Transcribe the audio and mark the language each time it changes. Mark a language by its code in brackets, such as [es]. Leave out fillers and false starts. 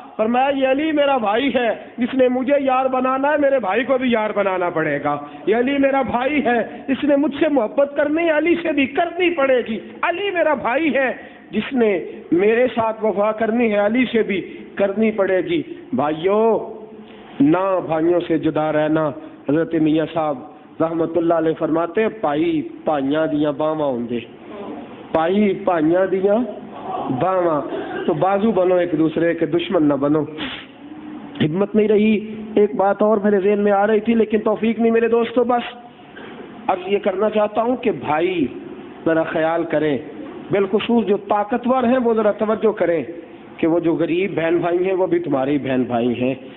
[ur] فرمایا یہ علی میرا بھائی ہے، جس نے مجھے یار بنانا ہے میرے بھائی کو بھی یار بنانا پڑے گا. یہ علی میرا بھائی ہے، اس نے مجھ سے محبت کرنی ہے علی سے بھی کرنی پڑے گی. علی میرا بھائی ہے، جس نے میرے ساتھ وفا کرنی ہے علی سے بھی کرنی پڑے گی. بھائیوں نہ بھائیوں سے جدا رہنا. حضرت میاں صاحب رحمت اللہ علیہ فرماتے [pa] پائی پائیاں دیاں باواں ہوندے، پائی پائیاں دیاں باواں. [ur] تو بازو بنو ایک دوسرے کے، دشمن نہ بنو. ہمت نہیں رہی. ایک بات اور میرے ذہن میں آ رہی تھی لیکن توفیق نہیں میرے دوستو. بس اب یہ کرنا چاہتا ہوں کہ بھائی ذرا خیال کریں، بالخصوص جو طاقتور ہیں وہ ذرا توجہ کریں کہ وہ جو غریب بہن بھائی ہیں وہ بھی تمہاری بہن بھائی ہیں.